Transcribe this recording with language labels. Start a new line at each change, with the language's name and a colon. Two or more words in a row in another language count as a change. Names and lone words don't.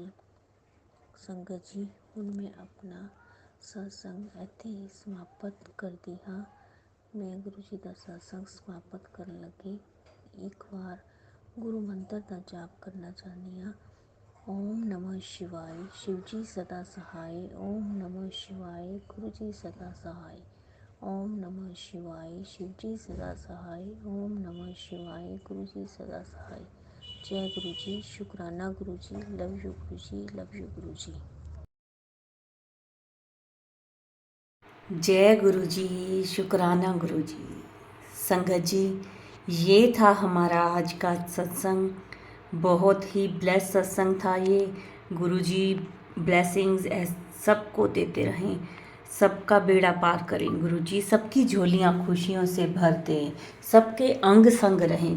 Punjabi: ਸੰਗਤ ਜੀ, ਹੁਣ ਮੈਂ ਆਪਣਾ ਸਤਸੰਗ ਇੱਥੇ ਹੀ ਸਮਾਪਤ ਕਰਦੀ ਹਾਂ। ਮੈਂ ਗੁਰੂ ਜੀ ਦਾ ਸਤਸੰਗ ਸਮਾਪਤ ਕਰਨ ਲੱਗੀ ਇੱਕ ਵਾਰ ਗੁਰੂ ਮੰਤਰ ਦਾ ਜਾਪ ਕਰਨਾ ਚਾਹੁੰਦੀ ਹਾਂ।
Hindi: ਓਮ ਨਮः शिवाय, शिव जी सदा सहाय। ओम नमः शिवाय, गुरु जी सदा सहाय। ओम नमः शिवाय, शिव जी सदा सहाय। ओम नमः शिवाय, गुरु जी सदा सहाय। जय गुरु जी, शुक्राना गुरु जी,
English: love you
Hindi: गुरु जी,
English: love you
Hindi: गुरु जी। जय गुरु जी, शुक्राना गुरु जी। संगत जी, ये था हमारा आज का सत्संग। बहुत ही ब्लेस सत्संग था ये। गुरु जी ब्लेसिंग्स सबको देते रहें, सबका बेड़ा पार करें गुरु जी, सबकी झोलियाँ खुशियों से भर दें, सबके अंग संग रहें।